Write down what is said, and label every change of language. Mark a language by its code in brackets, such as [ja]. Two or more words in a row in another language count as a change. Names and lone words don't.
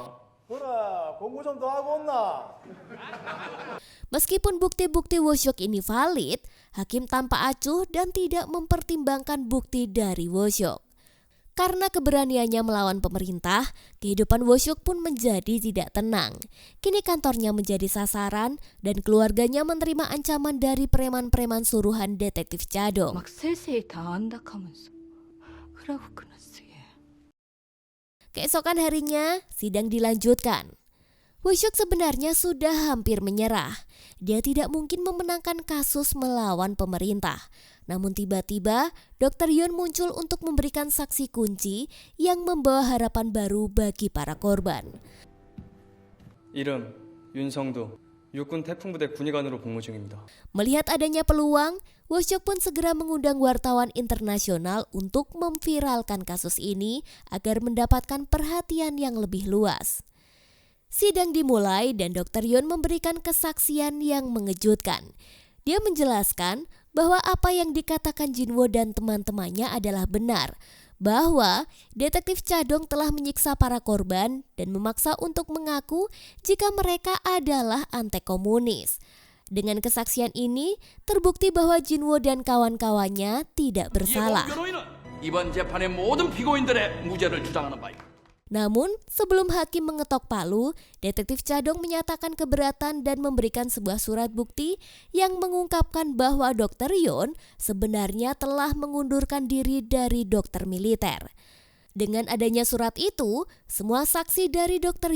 [id] Meskipun bukti-bukti Wo-seok ini valid, hakim tanpa acuh dan tidak mempertimbangkan bukti dari Wo-seok. Karena keberaniannya melawan pemerintah, kehidupan Wo-seok pun menjadi tidak tenang. Kini kantornya menjadi sasaran dan keluarganya menerima ancaman dari preman-preman suruhan detektif Cha-dong. [ko] 막 세세히 다 안다카면서 그러고 끊었어요. [id] Keesokan harinya, sidang dilanjutkan. Wo-seok sebenarnya sudah hampir menyerah. Dia tidak mungkin memenangkan kasus melawan pemerintah. Namun tiba-tiba, Dr. Yoon muncul untuk memberikan saksi kunci yang membawa harapan baru bagi para korban. [ko] 이름 윤성도 육군 태풍부대 군의관으로 복무 중입니다. [id] Melihat adanya peluang, Wo-seok pun segera mengundang wartawan internasional untuk memviralkan kasus ini agar mendapatkan perhatian yang lebih luas. Sidang dimulai dan Dr. Yoon memberikan kesaksian yang mengejutkan. Dia menjelaskan bahwa apa yang dikatakan Jinwo dan teman-temannya adalah benar, bahwa detektif Cha-dong telah menyiksa para korban dan memaksa untuk mengaku jika mereka adalah anti-komunis. Dengan kesaksian ini, terbukti bahwa Jinwo dan kawan-kawannya tidak bersalah. [ko] 이번 재판의 모든 피고인들의 무죄를 주장하는 바입니다. [id] Namun, sebelum hakim mengetok palu, detektif Cha-dong menyatakan keberatan dan memberikan sebuah surat bukti yang mengungkapkan bahwa Dr. Yoon sebenarnya telah mengundurkan diri dari dokter militer. Dengan adanya surat itu, semua saksi dari Dr.